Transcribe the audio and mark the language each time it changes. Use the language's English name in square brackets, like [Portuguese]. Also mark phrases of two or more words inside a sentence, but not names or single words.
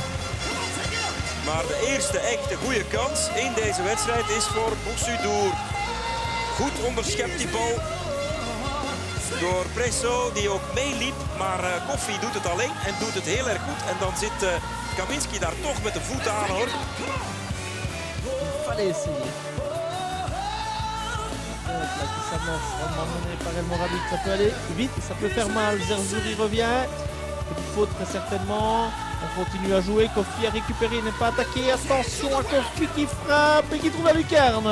[Dutch] Maar de eerste echte goede kans in deze wedstrijd is voor Boussudour. Goed onderschept die bal. Door Presso, die ook meeliep, maar Kofi doet het alleen en doet het heel erg goed. En dan zit Kaminski daar toch met de voet aan, hoor. [French] Fallait essayer. Là qui s'annonce vraiment mené par El Morabi, ça peut aller vite, ça peut faire mal. Zerzuri revient, petite faute très certainement. On continue à jouer, Kofi a récupéré, il n'est pas attaqué. Attention à Kofi qui frappe et qui trouve la lucarne.